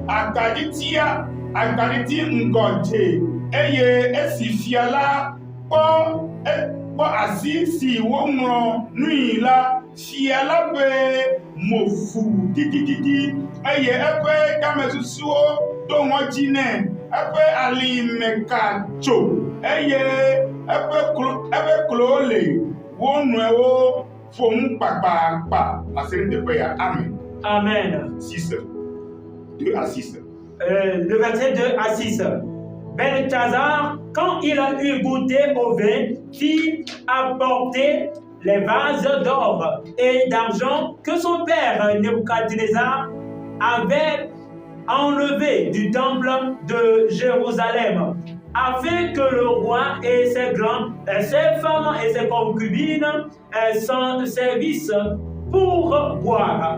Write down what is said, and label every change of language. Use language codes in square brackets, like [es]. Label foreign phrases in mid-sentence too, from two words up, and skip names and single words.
[ee] agaditi ŋgɔdze eye esi fia la kpɔ asi si woŋlɔ nui la fia la ƒe mo fu didididi eye eƒe tamesusuwo do ŋɔdzi nɛ eƒe alime ka tso eye eƒe klowo le wo nɔewo ƒom kpakpakpa ase ɖe teƒe ya. [fr] Amen. Amen. 6, 2 à 6. Le verset 2 à 6. Belchazzar, quand il a eu goûté au vin, fit apporter les vases d'or et d'argent que son père Nebuchadnezzar avait enlevés du temple de Jérusalem, afin que le roi et ses grands, ses femmes et ses concubines s'en servissent pour boire.